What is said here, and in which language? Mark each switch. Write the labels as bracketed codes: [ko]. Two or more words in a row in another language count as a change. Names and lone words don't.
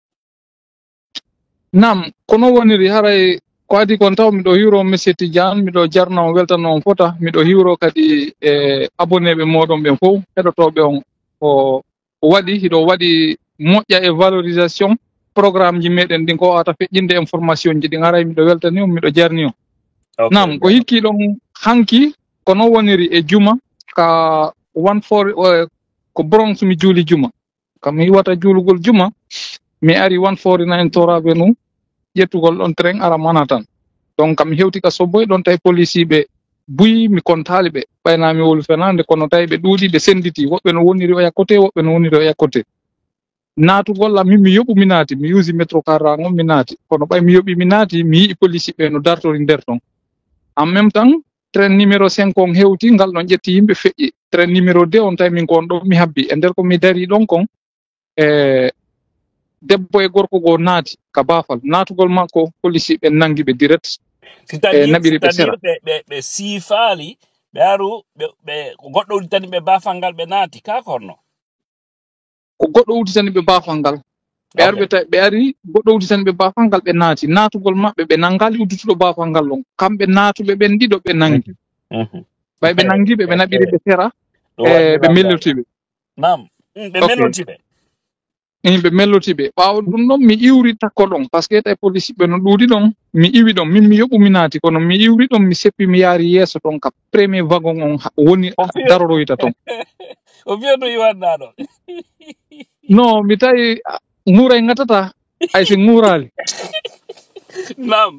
[ff] nam kono woniri haray ko adi kon taw miɗo hiwro monsieur Tidiane miɗo jarno weltano on fota miɗo hiwro kadi e abonneɓe moɗon ɓen fof heɗotoɓe on ko waɗi hiɗo waɗi moƴƴa e [fr] valorisation programme [ff] ji meɗen ɗin ko wata feƴƴinde information ji ɗin haray miɗo weltani on miɗo jarni on nam ko hikkiɗon hanki kono woniri e juma ka 14 ko Bronx mi juuli juma kam mi hiwata juulugol juma mi ari 149 Tor Avenue ƴettugol ɗon train ara Manhattan donc kam hewti ka Soboy ɗon tawi police ɓe buyi mi kontali ɓe ɓaynami wolu fenande kono tawi ɓe ɗuuɗi ɓe senditi woɓɓe no woniri o yakkote woɓɓe no woniri o yakkote naatugol am min mi yoɓu mi naati mi usi métro car on mi naati kono ɓay mi yoɓi mi naati mi yii police ɓe no dartori nder ton [fr] en même temps train numéro [ff] 5 on hewti ngal ɗon ƴetti yimɓe feƴƴi [fr] train numéro [ff] 2 on tawi min kon ɗo mi habbi e nder ko mi dari ɗon kon debbo e gorko go naati ka baafal naatugol makko police ɓe nangi ɓe direct naɓiri ɓe sera ɓe siifaali ɓe aru ɓe goɗɗo uditani ɓe baafal ngal ɓe naati ka korno ko goɗɗo uditani ɓe baafal ngal ɓe ari ɓe ari goɗɗo uditani ɓe baafal ngal ɓe naati naatugol maɓɓe ɓe nangali uddutuɗo baafal ngal ɗon kamɓe naatuɓe ɓen ɗiɗo ɓe nangi ɓay ɓe nangiɓe ɓe naɓiri ɓe sera ɓe mellotiɓe nam ɓe mellotiɓe ɓe mellotiɓe ɓaawo ɗum ɗon mi iwri takko ɗon [fr] par ce que [ff] tawi police ɓe no ɗuuɗi ɗon mi iwi ɗon min mi yoɓu mi naati kono mi iwri ɗon mi seppi mi yaari yeeso ɗon ka [fr] premier wagon [ff] on woni daroroyta ton o wiya no yiwanɗa ɗo non mi tawi ŋuuray ŋatata hay so ŋuurali nam